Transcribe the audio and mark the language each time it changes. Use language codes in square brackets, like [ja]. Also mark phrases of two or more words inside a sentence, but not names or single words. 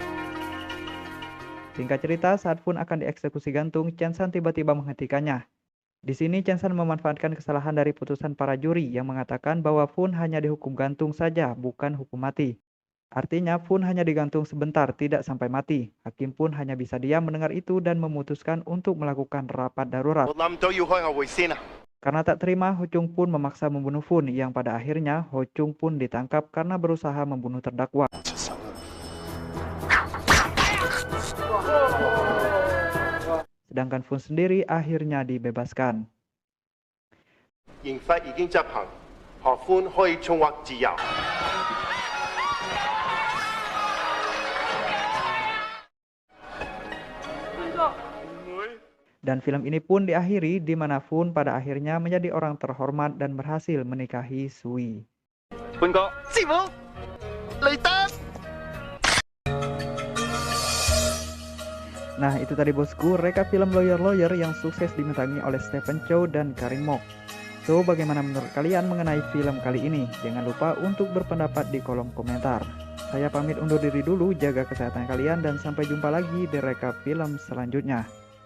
[id] Singkat cerita, saat Fun akan dieksekusi gantung, Chen San tiba-tiba menghentikannya. Di sini Chen memanfaatkan kesalahan dari putusan para juri yang mengatakan bahwa Fun hanya dihukum gantung saja, bukan hukum mati. Artinya Fun hanya digantung sebentar, tidak sampai mati. Hakim pun hanya bisa diam mendengar itu dan memutuskan untuk melakukan rapat darurat. [yue] 我諗到要開個會先啊！ [id] Karena tak terima, Ho Chung pun memaksa membunuh Fun, yang pada akhirnya Ho Chung pun ditangkap karena berusaha membunuh terdakwa. Sedangkan Fun sendiri akhirnya dibebaskan. [yue] 刑罰已經執行，何歡可以重獲自由。 [id] Dan film ini pun diakhiri di mana Fun pada akhirnya menjadi orang terhormat dan berhasil menikahi Sui. [yue] 潘哥，師傅，嚟得！ [id] Nah, itu tadi bosku rekap film Lawyer yang sukses dibintangi oleh Stephen Chow dan Karin Mok. So, bagaimana menurut kalian mengenai film kali ini? Jangan lupa untuk berpendapat di kolom komentar. Saya pamit undur diri dulu, jaga kesehatan kalian dan sampai jumpa lagi di rekap film selanjutnya.